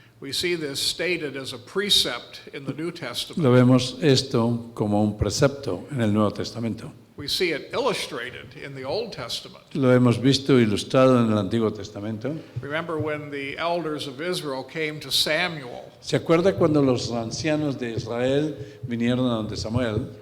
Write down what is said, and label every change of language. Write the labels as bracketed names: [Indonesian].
[English] We see this stated as a precept in the New Testament. [Spanish] Lo vemos esto como un precepto en el Nuevo Testamento. [English] We see it illustrated in the Old Testament. [Spanish] Lo hemos visto ilustrado en el Antiguo Testamento. [English] Remember when the elders of Israel came to Samuel [Spanish] ¿Se acuerda cuando los ancianos de Israel vinieron a donde Samuel